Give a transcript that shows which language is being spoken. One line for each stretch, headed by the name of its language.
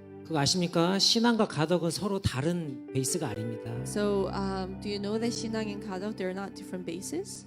Korean: 그거 아십니까? 신앙과 가덕은 서로 다른 베이스가 아닙니다.
English: So do you know that Sinang and Kadok they're not different bases?